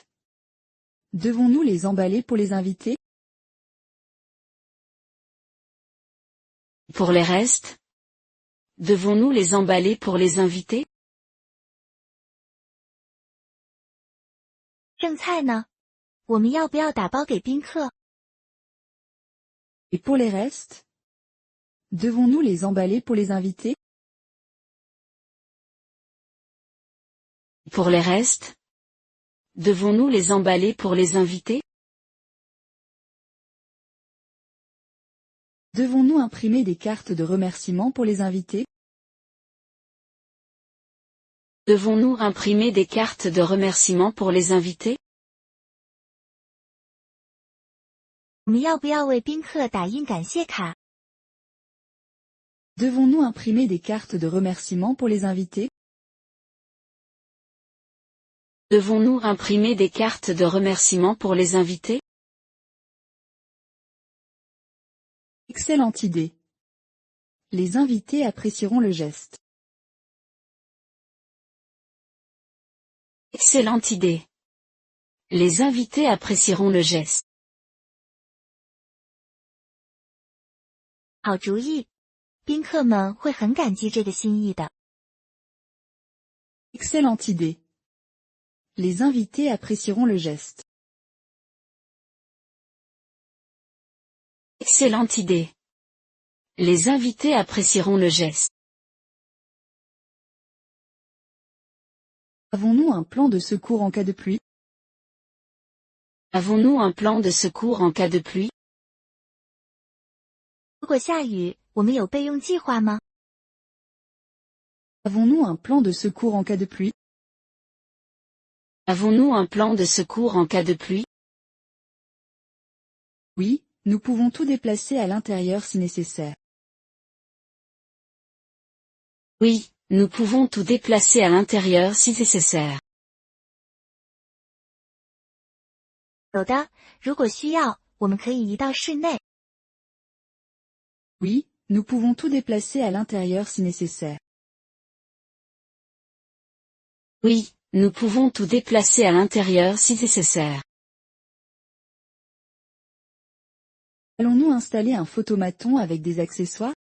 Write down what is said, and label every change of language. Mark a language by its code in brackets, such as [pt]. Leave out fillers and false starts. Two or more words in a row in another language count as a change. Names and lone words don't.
[fr] Devons-nous les emballer pour les invités? Pour les restes? Devons-nous les emballer pour les invités? [zh] 剩菜呢？我们要不要打包给宾客？ [fr] Et pour les restes? Devons-nous les emballer pour les invités? Pour les restes? Devons-nous les emballer pour les invités? Devons-nous imprimer des cartes de remerciement pour les invités? Devons-nous imprimer des cartes de remerciement pour les invités? [zh] 我们要不要为宾客打印感谢卡？ [fr] Devons-nous imprimer des cartes de remerciement pour les invités? Devons-nous imprimer des cartes de remerciement pour les invités? Excellente idée. Les invités apprécieront le geste. Excellente idée. Les invités apprécieront le geste. [zh] 好主意，宾客们会很感激这个心意的。 [fr] Excellente idée. Les invités apprécieront le geste. Excellente idée. Les invités apprécieront le geste. Avons-nous un plan de secours en cas de pluie? Avons-nous un plan de secours en cas de pluie? [zh] 如果下雨，我们有备用计划吗？ [fr] Avons-nous un plan de secours en cas de pluie? Avons-nous un plan de secours en cas de pluie? Oui, nous pouvons tout déplacer à l'intérieur si nécessaire. Oui, nous pouvons tout déplacer à l'intérieur si nécessaire. [zh] 有的，如果需要，我们可以移到室内。 [fr] Oui, nous pouvons tout déplacer à l'intérieur si nécessaire. Oui, nous pouvons tout déplacer à l'intérieur si nécessaire. Allons-nous installer un photomaton avec des accessoires?